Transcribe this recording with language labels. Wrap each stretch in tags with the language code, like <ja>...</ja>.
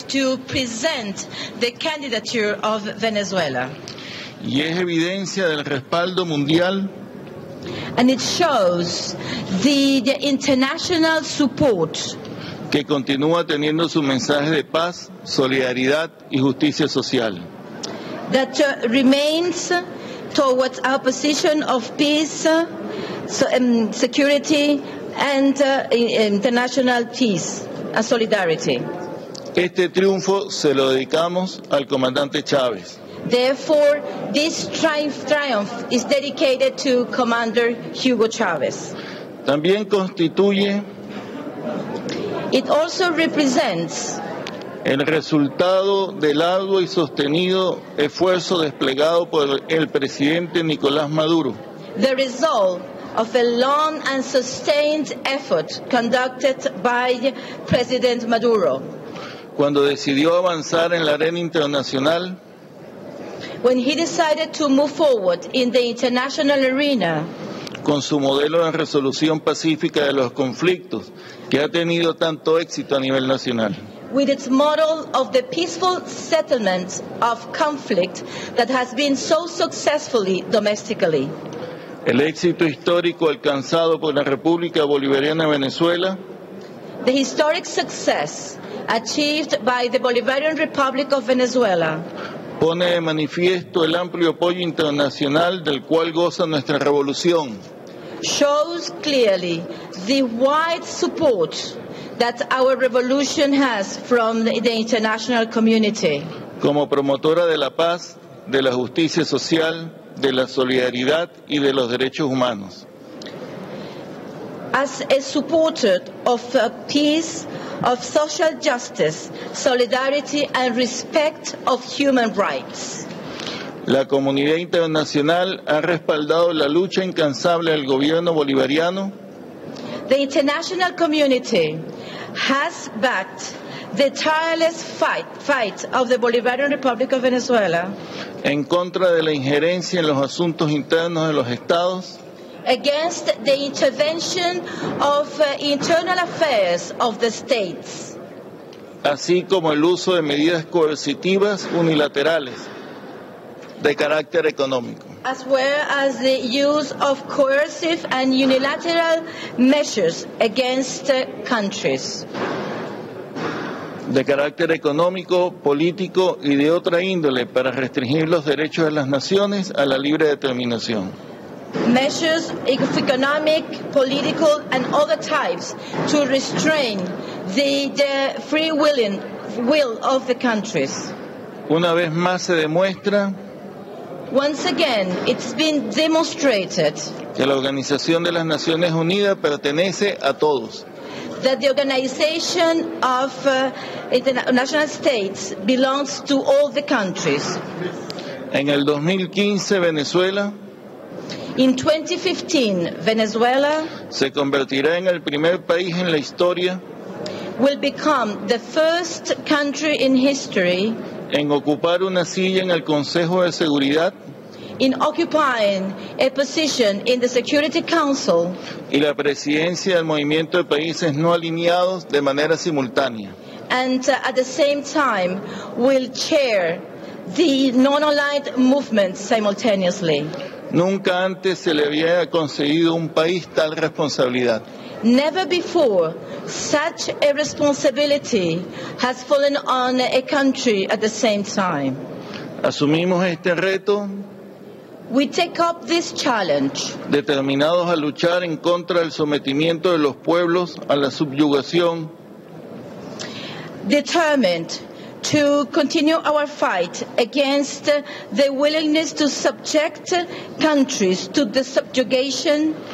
<en>To present the candidature of Venezuela.</en> <es>Y es evidencia del respaldo mundial.</es> <en>And it shows the international support.</en> <es>Que continúa teniendo su mensaje de paz, solidaridad y justicia social.</es> <en>That remains towards our position of peace, security, and international peace and solidarity.</en> <es>Este triunfo se lo dedicamos al comandante Chávez.</es> <en>Therefore, this triumph is dedicated to Commander Hugo Chávez.</en> <es>También constituye.</es> <en>It also represents</en> <es>el resultado del arduo y sostenido esfuerzo desplegado por el presidente Nicolás Maduro.</es> <en>The result of a long and sustained effort conducted by President Maduro.</en> <es>Cuando decidió avanzar en la arena internacional,</es> <en>when he decided to move forward in the international arena,</en> <es>con su modelo de resolución pacífica de los conflictos que ha tenido tanto éxito a nivel nacional,</es> <en>with its model of the peaceful settlement of conflict that has been so successfully domestically.</en> <es>El éxito histórico alcanzado por la República Bolivariana de Venezuela.</es> <en>The historic success achieved by the Bolivarian Republic of Venezuela.</en> <es>Pone de manifiesto el amplio apoyo internacional del cual goza nuestra revolución.</es> <en>Shows clearly the wide support that our revolution has from the international community.</en> <es>Como promotora de la paz, de la justicia social, de la solidaridad y de los derechos humanos.</es> <en>As a supporter of peace, of social justice, solidarity and respect of human rights.</en> <es>La comunidad internacional ha respaldado la lucha incansable del gobierno bolivariano.</es> <en>The international community has backed the tireless fight of the Bolivarian Republic of Venezuela</en> <es>en contra de la injerencia en los asuntos internos de los estados,</es> <en>against the intervention of internal affairs of the states,</en> <es>así como el uso de medidas coercitivas unilaterales de carácter económico,</es> <en>as well as the use of coercive and unilateral measures against countries.</en> <es>de carácter económico, político y de otra índole para restringir los derechos de las naciones a la libre determinación.</es> <en>Measures of economic, political and other types to restrain the free will of the countries.</en> <es>Una vez más se demuestra.</es> <en>Once again, it's been demonstrated</en> <es>que la Organización de las Naciones Unidas pertenece a todos.</es> <en>That the Organization of International States belongs to all the countries.</en> <es>En el 2015, Venezuela.</es> <en>In 2015, Venezuela</en> <es>se convertirá en el primer país en la historia.</es> <en>Will become the first country in history</en> <es>en ocupar una silla en el Consejo de Seguridad.</es> <en>In occupying a position in the Security Council</en> <es>y la presidencia del Movimiento de Países No Alineados de manera simultánea.</es> <en>And at the same time will chair the non-aligned movement simultaneously.</en> <es>Nunca antes se le había concedido a un país tal responsabilidad.</es> <en>Never before such a responsibility has fallen on a country at the same time.</en> <es>Asumimos este reto.</es> <en>We take up this challenge.</en> <es>Determinados a luchar en contra del sometimiento de los pueblos a la subyugación.</es> <en>Determined to continue our fight against the willingness to subject countries to the subjugation,</en>